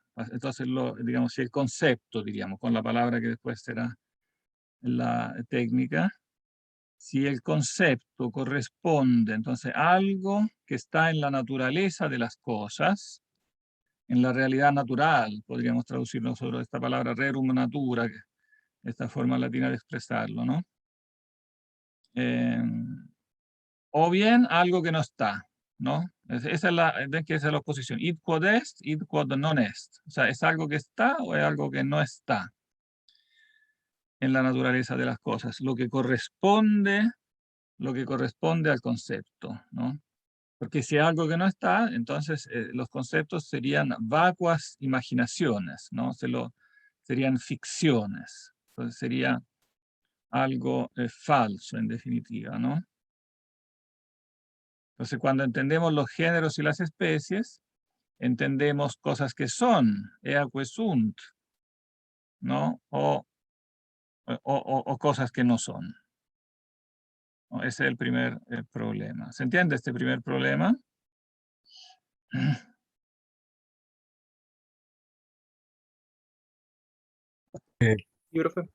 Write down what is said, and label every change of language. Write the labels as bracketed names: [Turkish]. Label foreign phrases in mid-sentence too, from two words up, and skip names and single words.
[Spanish] Entonces, digamos, si el concepto, diríamos, con la palabra que después será la técnica, si el concepto corresponde, entonces, a algo que está en la naturaleza de las cosas, en la realidad natural, podríamos traducir nosotros esta palabra [Latin] rerum natura, [Spanish] esta forma latina de expresarlo, ¿no? O bien algo que no está, ¿no? Esa es la oposición. [Latin] Id quod est, id quod non est. [Spanish] O sea, ¿es algo que está o es algo que no está en la naturaleza de las cosas? Lo que corresponde al concepto, ¿no? Porque si es algo que no está, entonces los conceptos serían vacuas imaginaciones, ¿no? Serían ficciones. Entonces sería algo falso, en definitiva, ¿no? Entonces, cuando entendemos los géneros y las especies, entendemos cosas que son, [Latin] eaque sunt, [Spanish] ¿no? O cosas que no son. ¿No? Ese es el primer problema. ¿Se entiende este primer problema? Sí, profe.